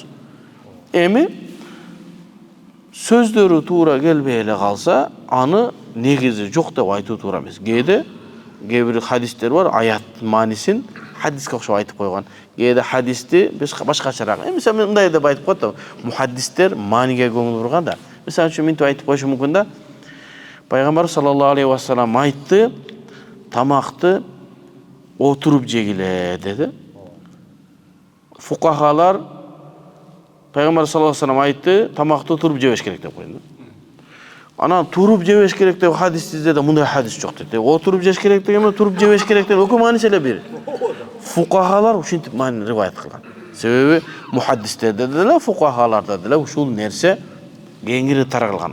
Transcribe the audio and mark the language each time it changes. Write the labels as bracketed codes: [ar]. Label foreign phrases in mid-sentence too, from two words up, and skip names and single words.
[ky] Эми сөздөрү туура келбей эле калса, аны негизи жок деп айтуу туура эмес. Кээде бир хадистер бар, аят маанисин хадиске окшоп айтып койгон. Кээде хадисти башкачараак. Мисалы мындай деп айтып коет да, мухаддистер мааниге көңүл бурган да. Мисалы үчүн мынтип айтып коюшу мүмкүн да. Пайгамбар [ar] صلى الله عليه وسلم [ky] айтты, тамакты отуруп жегиле деди. Фукахалар Пайгамбар [ar] صلى الله عليه وسلم [ky] айтты, тамакты отуруп жебеш керек деп койду. Анан туруп жебеш керек деп хадис изде мындай хадис жок деди. Отуруп жеш керек дегенде туруп жебеш керек деп экөө мааниси эле бир. Фукахалар ушинтип маани риваят кылган. Себеби мухаддистерде деле, фукахаларда деле ушул нерсе кеңири таралган.